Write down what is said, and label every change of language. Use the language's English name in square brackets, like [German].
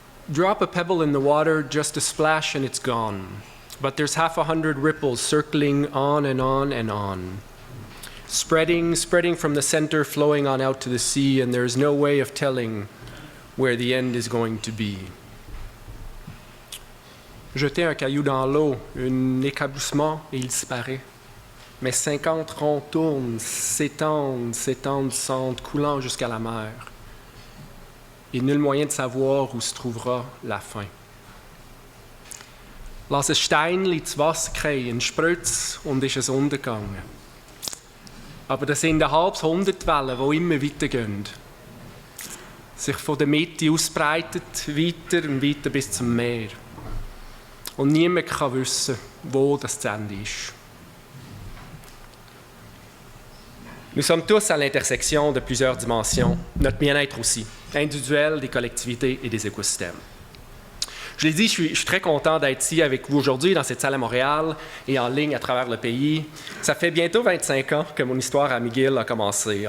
[English] Drop a pebble in the water, just a splash and it's gone. But there's 100 ripples circling on and on and on. Spreading from the center, flowing on out to the sea, and there's no way of telling where the end is going to be. [French] Jeter un caillou dans l'eau, un éclaboussement et il disparaît. Mais 50 ronds tournent, s'étendent, sentent, coulant jusqu'à la mer. Et nul moyen de savoir où se trouvera la fin. [German] Lass ein Steinchen ins Wasser fallen, sprüht's und ist es untergegangen. Aber das sind ein halbes Hundertwellen, die immer weitergehen. Sich von der Mitte ausbreitet, weiter und weiter bis zum Meer. Und niemand kann wissen, wo das Ende ist. [French] Nous sommes tous à l'intersection de plusieurs dimensions, notre bien-être aussi, individuel, des collectivités et des écosystèmes. Je l'ai dit, je suis très content d'être ici avec vous aujourd'hui, dans cette salle à Montréal et en ligne à travers le pays. Ça fait bientôt 25 ans que mon histoire à McGill a commencé.